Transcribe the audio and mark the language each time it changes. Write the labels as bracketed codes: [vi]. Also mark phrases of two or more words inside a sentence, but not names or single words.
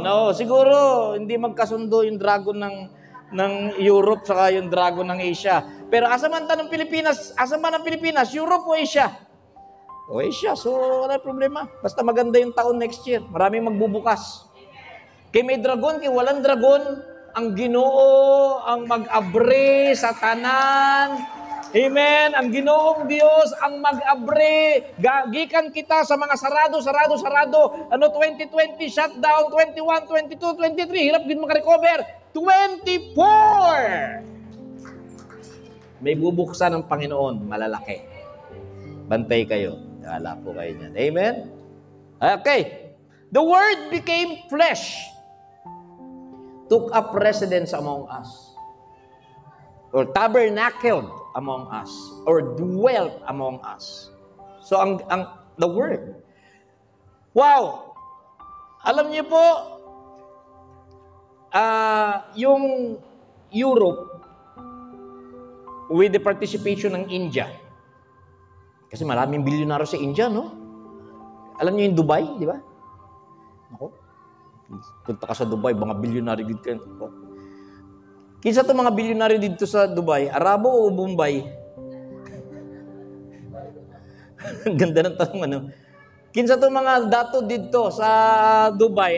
[tl] Siguro, hindi magkasundo yung dragon ng Europe saka yung dragon ng Asia. [ceb] Pero asa man ang Pilipinas, Europe o Asia? O Asia, so wala problema. [tl] Basta maganda yung taon [en] next year. [tl] Maraming magbubukas. Kay may dragon, kay walang dragon, [ceb] ang Ginoo, ang mag-abre sa tanan. Amen. Ang Ginoong Diyos ang mag-abre. Gikan kita sa mga sarado. 2020 shutdown, 21, 22, 23. [tl] Hirap din makarecover. 24. May bubuksan ng Panginoon, malalaki. Bantay kayo. Wala po kayo niyan. Amen. [en] Okay. The Word became flesh. Took up residence among us. Or tabernacled among us. Or dwelt among us. So, the Word. [tl] Wow! Alam niyo po, yung Europe, [en] with the participation [tl] ng India, kasi maraming bilyonaryo sa India, no? Alam niyo yung Dubai, di ba? Ako, punta ka sa Dubai, mga bilyonaryo dito kayo. Kinsa itong mga bilyonaryo dito sa Dubai? Arabo o Bombay? Ang ganda ng tanong, Kinsa itong mga dato dito sa Dubai?